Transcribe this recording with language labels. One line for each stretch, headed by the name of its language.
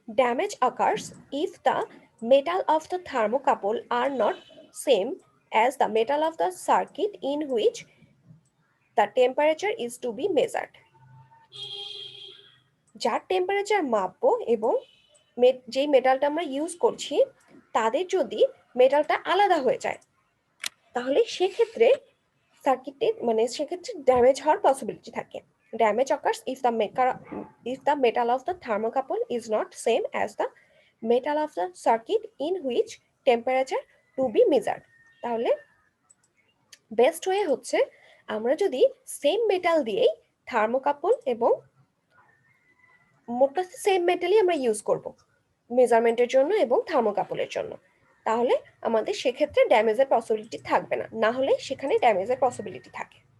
English: Damage occurs if the metal of the thermocouple are not same as the metal of the circuit in which the temperature is to be measured.
Bangla: যার temperature মাপবো এবং যেই মেটালটা আমরা use করছি তাদের যদি মেটালটা আলাদা হয়ে যায়, তাহলে সেক্ষেত্রে সার্কিটে মানে সেক্ষেত্রে ড্যামেজ হওয়ার পসিবিলিটি থাকে।
English: Damage occurs if the metal of the thermocouple is not same as the metal of the circuit in which temperature to be measured.
Bangla: তাহলে বেস্ট ওয়ে হচ্ছে আমরা যদি সেম মেটাল দিয়েই থার্মোকাপল এবং মোট সেম মেটালই আমরা ইউজ করব মেজারমেন্টের জন্য এবং থার্মোকাপলের জন্য, তাহলে আমাদের সেক্ষেত্রে ড্যামেজের পসিবিলিটি থাকবে না, না হলে সেখানে ড্যামেজের পসিবিলিটি থাকে।